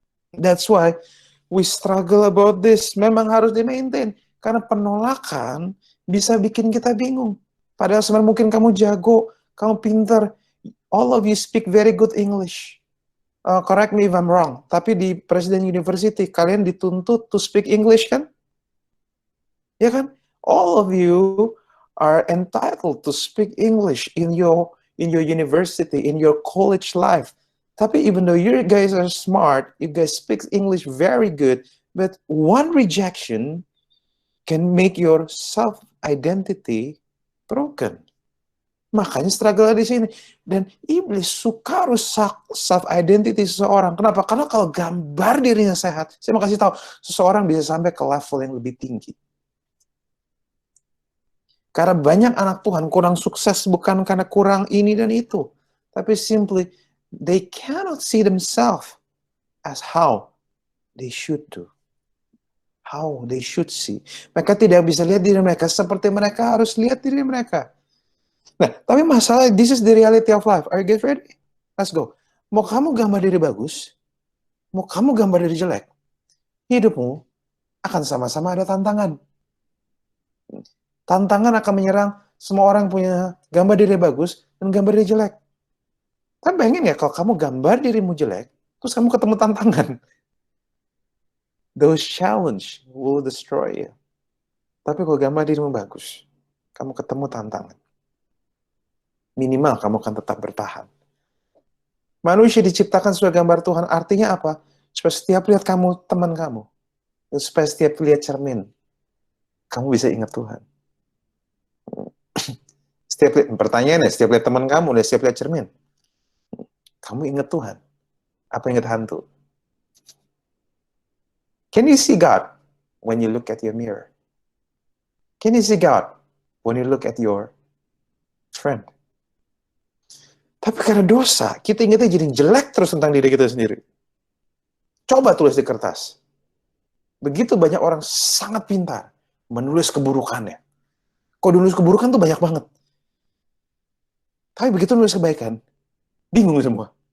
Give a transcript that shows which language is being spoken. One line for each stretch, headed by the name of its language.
English: That's why we struggle about this.
Indonesian: Memang harus di-maintain. Karena penolakan bisa bikin kita bingung. Padahal sebenarnya mungkin kamu jago, kamu pintar.
English: All of you speak very good English. Correct me if I'm wrong.
Indonesian: Tapi di Presiden University, kalian dituntut
English: to speak English
Indonesian: kan? Ya kan?
English: All of you are entitled to speak English in your university, in your college life. Tapi even though you guys are smart, you guys speak English very good, but one rejection can make your self-identity broken.
Indonesian: Makanya struggle di sini. Dan iblis suka rusak self-identity seseorang. Kenapa? Karena kalau gambar dirinya sehat, saya mau kasih tahu, seseorang bisa sampai ke level yang lebih tinggi. Karena banyak anak Tuhan kurang sukses bukan karena kurang ini dan itu.
English: Tapi simply, they cannot see themselves as how they should do. How they should see.
Indonesian: Mereka tidak bisa lihat diri mereka seperti mereka harus lihat diri mereka. Nah, tapi masalah,
English: this is the reality of life. Are you guys ready? Let's go.
Indonesian: Mau kamu gambar diri bagus, mau kamu gambar diri jelek, hidupmu akan sama-sama ada tantangan. Tantangan akan menyerang semua orang punya gambar diri bagus dan gambar diri jelek. Kan bayangin ya, kalau kamu gambar dirimu jelek, terus kamu ketemu tantangan.
English: Those challenge will destroy you.
Indonesian: Tapi kalau gambar dirimu bagus, kamu ketemu tantangan. Minimal kamu akan tetap bertahan. Manusia diciptakan sebagai gambar Tuhan, artinya apa? Supaya setiap lihat kamu, teman kamu. Supaya setiap lihat cermin, kamu bisa ingat Tuhan. Pertanyaannya, setiap lihat teman kamu, setiap lihat cermin, kamu ingat Tuhan. Apa ingat hantu?
English: Can you see God when you look at your mirror? Can you see God when you look at your friend?
Indonesian: Tapi karena dosa, kita ingatnya jadi jelek terus tentang diri kita sendiri. Coba tulis di kertas. Begitu banyak orang sangat pintar menulis keburukannya. Kok nulis keburukan tuh banyak banget. Tapi begitu nulis kebaikan, bingung semua.